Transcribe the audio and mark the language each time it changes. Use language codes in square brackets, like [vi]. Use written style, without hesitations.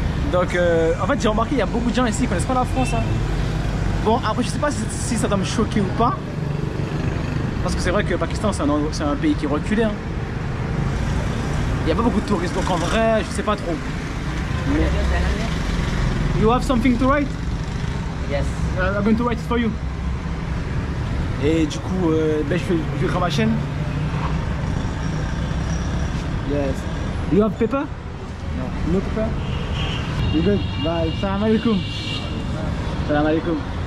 [fr] Donc, en fait, j'ai remarqué, il y a beaucoup de gens ici qui connaissent pas la France. Hein. Bon, après, je sais pas si ça doit me choquer ou pas. Parce que c'est vrai que le Pakistan, c'est un pays qui est reculé. Hein. Il n'y a pas beaucoup de touristes, donc en vrai, je sais pas trop. Mais... [en] You have something to write? Yes. I'm going to write it for you. [fr] Et du coup, ben, je vais écrire ma chaîne. [en] Yes. You have paper? No. No paper? You good? Bye. Salam alaikum. Salam alaikum.